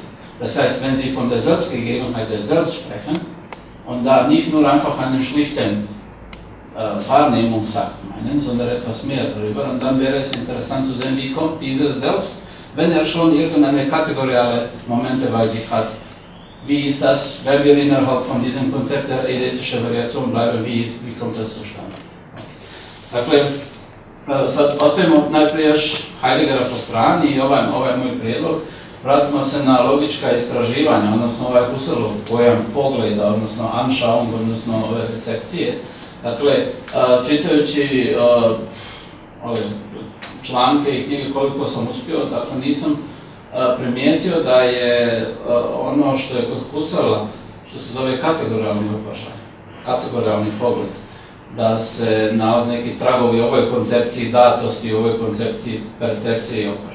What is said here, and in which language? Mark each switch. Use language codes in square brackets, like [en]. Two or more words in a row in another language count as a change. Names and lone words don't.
[de] Das heißt, wenn Sie von der Selbstgegebenheit des Selbst sprechen und da nicht nur einfach einen schlichten Wahrnehmungsakt meinen, sondern etwas mehr darüber, und dann wäre es interessant zu sehen, wie kommt dieses Selbst, wenn schon irgendeine kategoriale Momente bei sich hat. Wie ist das, wenn wir innerhalb von diesem Konzept der eidetischen Variation bleiben, wie kommt das zustande? [bs] Dakle, sad ostavimo najprije još Heideggera po strani i ovaj moj prijedlog. Vratimo se na logička istraživanja, odnosno ovaj Husserlov pojam pogleda, odnosno Anschauung, odnosno ove recepcije. Dakle, čitajući ove članke i knjige koliko sam uspio, dakle nisam primijetio da je ono što je kod Husserla, što se zove kategorijalni opažaj, kategorijalni pogled, da se nalaze neki tragovi u ovoj koncepciji datosti, u ovoj koncepciji percepcije i opažaja.